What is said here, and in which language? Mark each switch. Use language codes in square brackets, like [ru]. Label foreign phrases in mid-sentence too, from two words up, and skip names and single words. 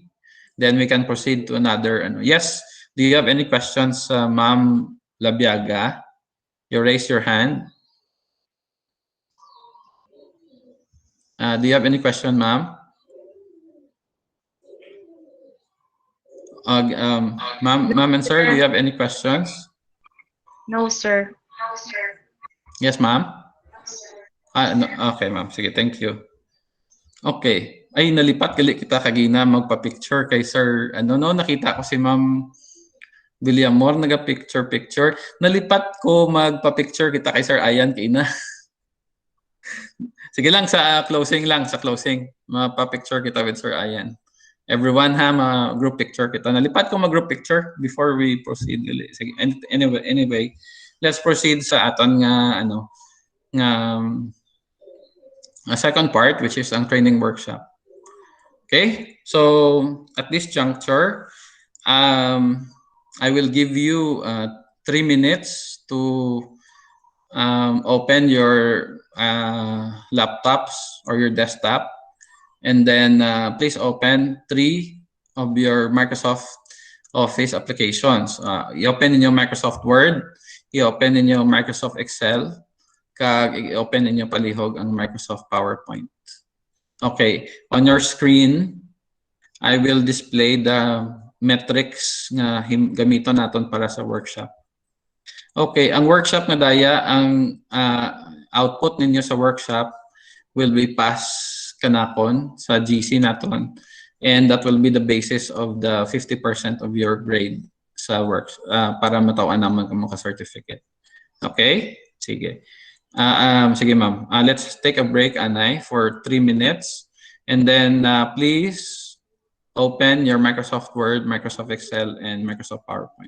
[en] Then we can proceed to another. Yes, do you have any questions, Ma'am Labiaga? You raise your hand. Do you have any question, ma'am? Ma'am and sir, do you have any questions? No, sir. Yes, ma'am? No, okay, ma'am. Sige, thank you. Okay. [hil] Ay, nalipat gali kita kagina magpa-picture kay Sir, ano no, nakita ko si Ma'am Villamor, naga-picture. Nalipat ko magpa-picture kita kay Sir Ayan kay na. Sige lang, sa closing lang, sa closing. Mapa-picture kita with Sir Ayan. Everyone ha, [en] group picture [hil] kita. Nalipat ko mag-group picture [en] before we proceed. [hil] Sige, [en] anyway, let's proceed [hil] sa aton nga, ano, nga, [en] second part, which is ang training workshop. Okay, so at this juncture, I will give you 3 minutes to open your laptops or your desktop, and then please open 3 of your Microsoft Office applications. [hil] I-open ninyo Microsoft Word, i-open ninyo Microsoft Excel, kag i-open ninyo palihog ang Microsoft PowerPoint. [en] Okay, on your screen, I will display the metrics [hil] nga gamiton naton para sa workshop. Okay, ang workshop nga daya, ang output ninyo sa workshop [en] will be passed [hil] kanakon sa GC naton, [en] and that will be the basis of the 50% of your grade [hil] sa work para matawan naman kamo ka certificate. [en] Okay? Sige. Sige ma'am. Let's take a break, Anay, for 3 minutes. And then please open your Microsoft Word, Microsoft Excel, and Microsoft PowerPoint.